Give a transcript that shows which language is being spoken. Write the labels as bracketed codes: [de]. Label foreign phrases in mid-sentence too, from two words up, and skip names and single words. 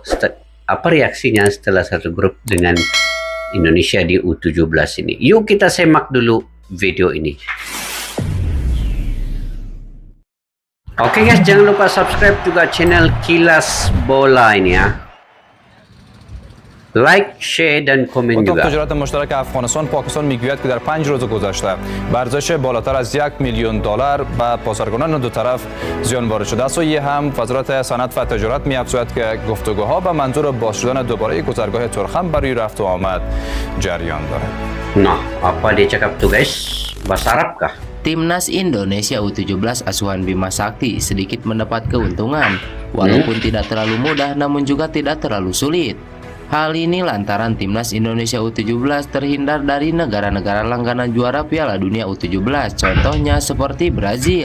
[id] Apa reaksinya setelah satu grup dengan Indonesia di U17 ini? Yuk kita semak dulu video ini. Oke guys, jangan lupa subscribe juga channel Kilas Bola ini ya. [en] like share دن کامنت [fa] اتاق تجارت مشترک افغانستان پاکستان میگوید که در 5 روز گذشته به ارزش بالاتر از $1,000,000 به بازرگانان دو طرف زیان وارد شده است و این هم وزارت صنعت و تجارت می‌افزاید که گفتگوها به منظور باز شدن دوباره گذرگاه تورخم برای رفت و آمد جریان دارد. [id] Nah, apa dia cakap tuh guys? Bahasa Arab kah? Timnas Indonesia U17 asuhan Bima Sakti sedikit mendapat keuntungan, walaupun tidak terlalu mudah namun juga tidak terlalu sulit. Hal ini lantaran Timnas Indonesia U17 terhindar dari negara-negara langganan juara Piala Dunia U17, contohnya seperti Brazil.